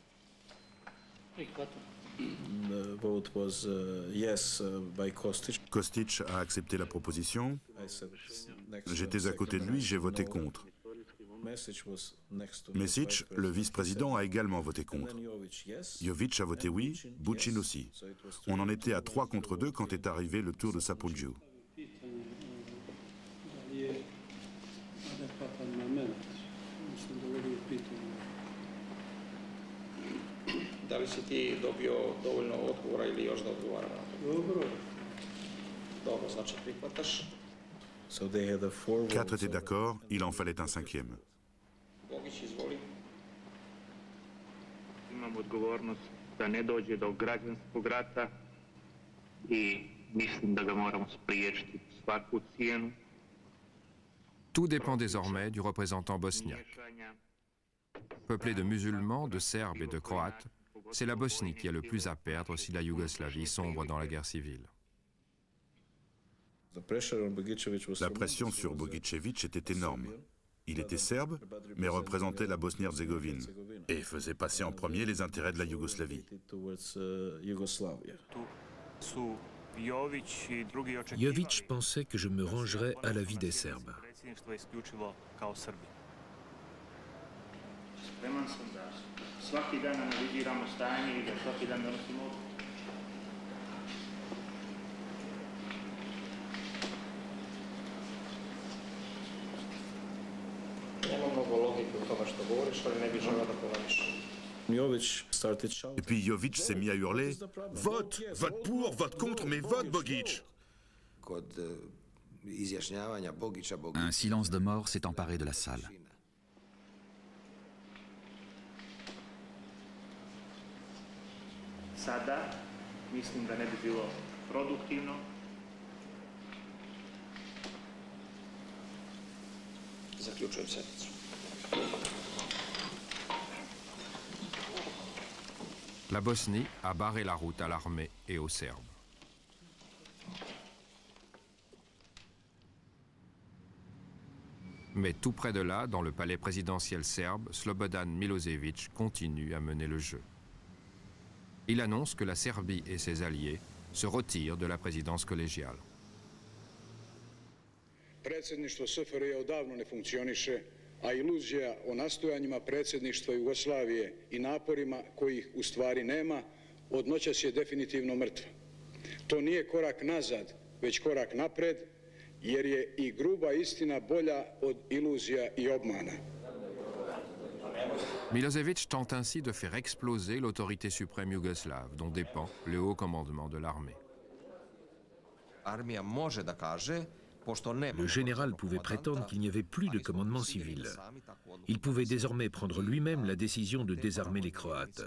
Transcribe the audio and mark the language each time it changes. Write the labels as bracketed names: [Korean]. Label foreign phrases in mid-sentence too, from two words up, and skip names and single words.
[French] Kostić a accepté la proposition. J'étais à côté de lui, j'ai voté contre. Mesić, le vice-président, a également voté contre. Jović a voté oui, Bučin aussi. On en était à 3 contre 2 quand est arrivé le tour de Sapundjiu. [Serbian] Da li si ti dobio dovoljno odgovora ili još da odgovara na to? Dobro. Dobro, znači prihvataš. [French] 4 étaient d'accord, il en fallait un 5e. [Serbian] Bogić, izvoli. Imam odgovornost da ne dođe do građanskog rata I mislim da ga moramo spriječiti svaku cijenu. [French] Tout dépend désormais du représentant bosniaque. Peuplée de musulmans, de Serbes et de Croates, c'est la Bosnie qui a le plus à perdre si la Yougoslavie sombre dans la guerre civile. La pression sur Bogićević était énorme. Il était serbe, mais représentait la Bosnie-Herzégovine et faisait passer en premier les intérêts de la Yougoslavie. Jović pensait que je me rangerais à l'avis des Serbes. [Serbian] Spreman sam da svaki dan analiziramo stanje i da svaki dan donosimo odluke. Nema mnogo logike u tome što govoriš, ali ne bih želeo da polemišem. [French] Et puis Jović s'est mis à hurler « Vote! Vote pour, vote contre, mais vote Bogić !» Un silence de mort s'est emparé de la salle. [Serbian] Sada mislim da ne bi bilo produktivno. Zaključujem sednicu. [French] La Bosnie a barré la route à l'armée et aux Serbes. Mais tout près de là, dans le palais présidentiel serbe, Slobodan Milošević continue à mener le jeu. Il annonce que la Serbie et ses alliés se retirent de la présidence collégiale. [Serbian] Predsjedništvo SFRJ odavno ne funkcioniše, a iluzija o nastojanjima predsjedništva Jugoslavije i naporima kojih u stvari nema, od noćas je definitivno mrtva. To nije korak nazad, već korak napred, jer je i gruba istina bolja od iluzija i obmana. [French] Milošević tente ainsi de faire exploser l'autorité suprême yougoslave, dont dépend le haut commandement de l'armée. Le général pouvait prétendre qu'il n'y avait plus de commandement civil. Il pouvait désormais prendre lui-même la décision de désarmer les Croates.